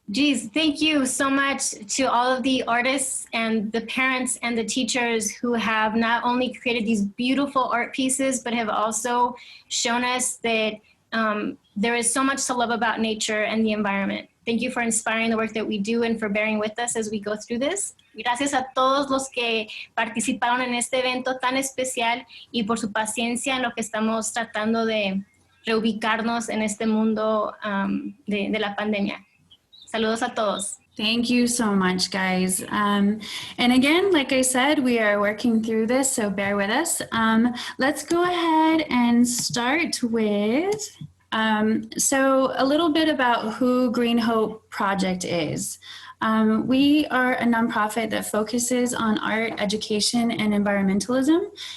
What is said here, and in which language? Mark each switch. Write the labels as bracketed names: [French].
[English] Geez, thank you so much to all of the artists and the parents and the teachers who have not only created these beautiful art pieces, but have also shown us that there is so much to love about nature and the environment. Thank you for inspiring the work that we do and for bearing with us as we go through this. [Spanish] Gracias a todos los que participaron en este evento tan especial y por su paciencia en lo que estamos tratando de reubicarnos en este mundo de la pandemia. Saludos a todos. [English] Thank you so much, guys. And again, like I said, we are working through this, so bear with us. Let's go ahead and start with, so a little bit about who Green Hope Project is. We are a nonprofit that focuses on art, education, and environmentalism.